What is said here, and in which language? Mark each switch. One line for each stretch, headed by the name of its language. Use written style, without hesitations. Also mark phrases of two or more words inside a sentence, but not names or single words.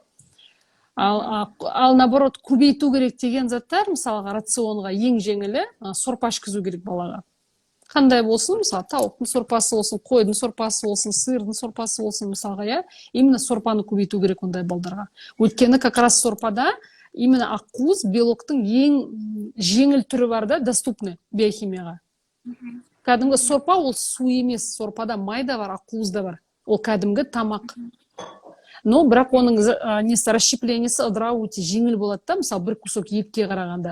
Kazakh: Ал наоборот көбейту керек деген заттар, мысалға рационға ең жеңілі сорпа ішкізу керек балаға. Қандай болсын, мысалы, тауықтың сорпасы болсын, қойдың сорпасы болсын, сырдың сорпасы болсын, мысалға, именно сорпаны көбейту керек ондай балдарға. Өйткені
Russian: как раз
Kazakh: сорпада именно ақуыз белоктың ең жеңіл түрі бар да, доступны биохимияға. Кәдімгі сорпа ол су емес, сорпада майда бар, ақуыз да бар. Ол кәдімгі тамақ. Но бірақ оның расщеплениясы ыдырауы өте жеңіл болады да, мысалы, бір кусок етке қарағанда.